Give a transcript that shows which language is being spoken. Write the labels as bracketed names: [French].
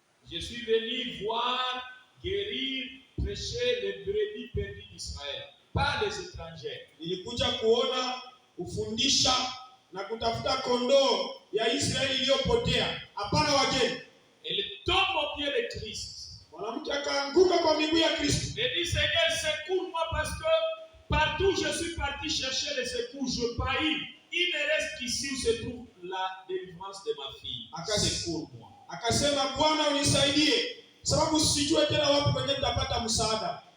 [French] Je suis venu voir, guérir, prêcher les brebis perdues d'Israël, pas les étrangers. [Swahili] Nilikuja kuona, kufundisha na kutafuta kondoo ya Israeli iliyopotea, hapana wageni. [French] Elle tombe au pied de Christ. [Swahili] Mwanamke akaanguka kwa miguu ya Kristo. [French] Elle dit, Seigneur, secours-moi parce que partout je suis parti chercher les secours, je paille. Il ne reste qu'ici où se trouve la délivrance de ma fille. Secours-moi. [Swahili] Akasema, Bwana unisaidie, sababu sijue tena wapi kwenye nitapata msaada.